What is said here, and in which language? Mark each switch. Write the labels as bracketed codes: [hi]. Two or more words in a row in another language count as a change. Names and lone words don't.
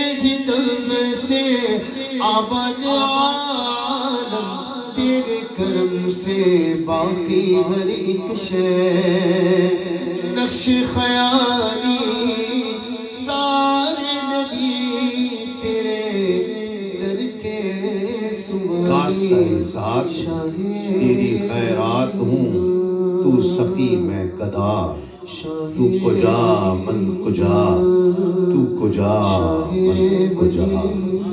[ur] ہی دم سے، آباد عالم تیرے کرم سے، باقی ہر ایک شے نقش خیالی، سارے نبی تیرے در کے کاسر ذات تیری خیرات ہوں، تو سخی میں گدا، [fa] تو کجا من کجا، تو کجا من کجا۔